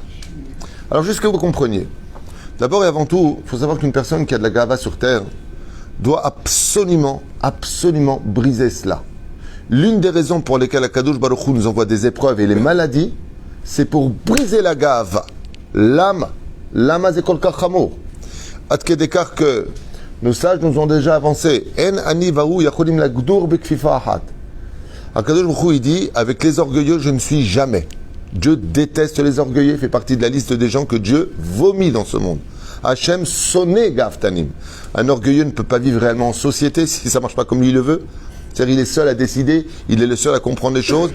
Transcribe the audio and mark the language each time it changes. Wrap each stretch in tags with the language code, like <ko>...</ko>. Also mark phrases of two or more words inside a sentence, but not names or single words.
<fr>Alors, juste que vous compreniez. D'abord et avant tout, il faut savoir qu'une personne qui a de la ga'ava sur terre doit absolument briser cela. L'une des raisons pour lesquelles Akadosh Baruch Hu nous envoie des épreuves et les maladies, c'est pour briser la ga'ava. L'âme c'est</fr> <he>כל כך חמור. עד כדי כך</he> <fr>que nos sages nous ont déjà avancé.</fr> <he>אין אני והוא יכולים לדור בכפיפה אחת.</he> <fr>Akadosh Baruch Hu, il dit, avec les orgueilleux, je ne suis jamais. Dieu déteste les orgueilleux, fait partie de la liste des gens que Dieu vomit dans ce monde.</fr> <he>השם שונא גאוותנים.</he> <fr>Un orgueilleux ne peut pas vivre réellement en société si ça ne marche pas comme lui le veut. C'est-à-dire il est seul à décider, il est le seul à comprendre les choses.</fr>